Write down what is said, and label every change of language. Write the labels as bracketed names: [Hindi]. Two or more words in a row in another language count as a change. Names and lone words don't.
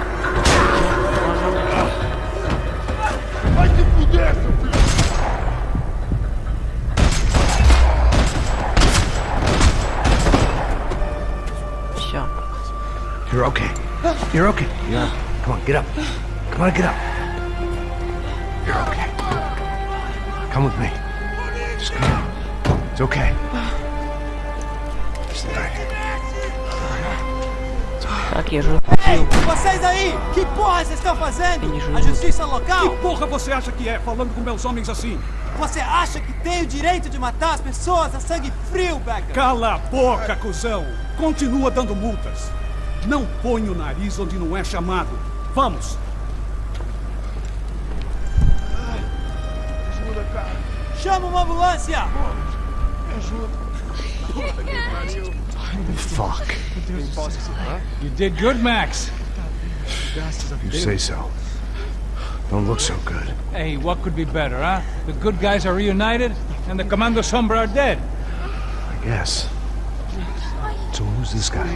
[English] You're okay. You're okay. Yeah. Come on, get up. Come on, get up. You're okay. Come with me. Just come on. It's okay. It's all right. [Russian] Так, я же... [Portuguese] Ei, vocês aí! Que porra vocês estão fazendo? A justiça local? Que porra você acha que é, falando com meus homens assim? Você acha que tem o direito de matar as pessoas a sangue frio, Becker? Cala a boca, cuzão! Continua dando multas. Não põe o nariz onde não é chamado. Vamos! Ajuda, cara! Chama uma ambulância! Me ajuda! [English] Fuck. You did good, Max. You say so. Don't look so good. Hey, what could be better, huh? The good guys are reunited, and the Commando Sombra are dead. I guess. So who's this guy?